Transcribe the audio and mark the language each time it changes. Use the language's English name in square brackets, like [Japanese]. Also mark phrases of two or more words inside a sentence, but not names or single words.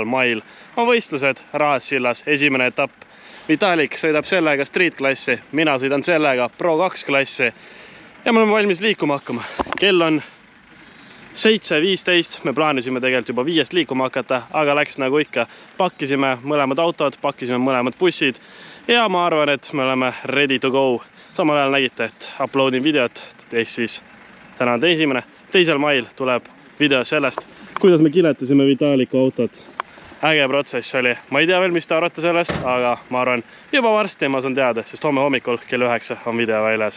[Estonian] mail on võistlused Raassillas, esimene etapp. Vitalik sõidab sellega street-klassi, mina sõidan sellega Pro2 klassi ja me oleme valmis liikuma hakkama. Kell on 7.15, me plaanisime tegelikult juba 5 liikuma hakata, aga läks nagu ikka. Pakkisime mõlemad autod, pakkisime mõlemad bussid ja ma arvan, et me oleme [English] ready to go. [Estonian] Samal ajal nägite, et uploadin videot, ehk siis täna on 2. mail tuleb video sellest, kuidas me kiletasime Vitaliku autot. Äge protsess oli. Ma ei tea veel, mis te arvate sellest, aga ma arvan, juba varsti ma saan teada, sest homme hommikul kell 9 on video väljas.